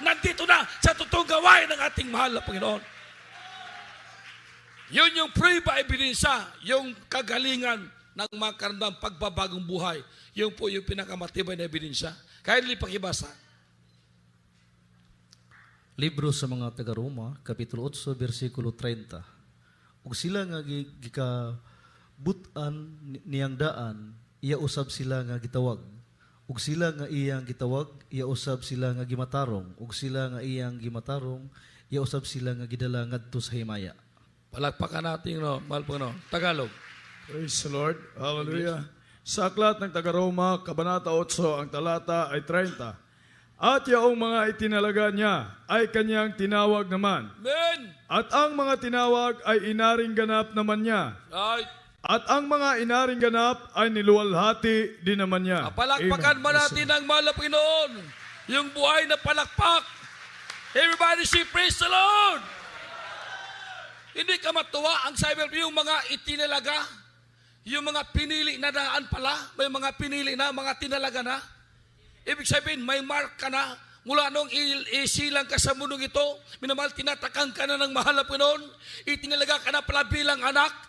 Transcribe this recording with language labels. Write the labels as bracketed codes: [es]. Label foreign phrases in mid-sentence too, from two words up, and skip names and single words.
[tl] Nandito na sa totoong gawain ng ating mahal na Pinoon. Yun yung prueba, ebidensya, yung kagalingan ng mga karandang pagbabagong buhay. Yun po yung pinakamatibay na ebidensya. Kaya nila pakibasa. Libro sa mga taga-Roma, Kapitulo 8, versikulo 30. [ceb] Ug sila nga gikabutan niyang daan, iya usab sila nga gitawag. Ug sila nga iyang gitawag, iya usab sila nga gimatarong. Ug sila nga iyang gimatarong, iya usab sila nga gidala ngadto sa himaya. [tl] Palakpakan natin, mahal po, Tagalog. [en] Praise the Lord. Hallelujah. [tl] Sa aklat ng taga-Roma, Kabanata 8, ang talata ay 30. At yaong mga itinalaga niya ay kanyang tinawag naman. Amen. At ang mga tinawag ay inaring ganap naman niya. [en] Right. [tl] At ang mga inaring ganap ay niluwalhati din naman niya. Palakpakan ba natin ang mahal na Pinoon? Yung buhay na palakpak. [en] Everybody say, praise the Lord. [tl] Hindi ka matuwa ang sabi yung mga itinalaga, yung mga pinili na daan pala, may mga pinili na, mga tinalaga na. Ibig sabihin, may mark ka na, mula nung isilang ka sa mundong ito, minamahal, tinatakang ka na ng mahal na Pinoon, itinalaga ka na pala bilang anak.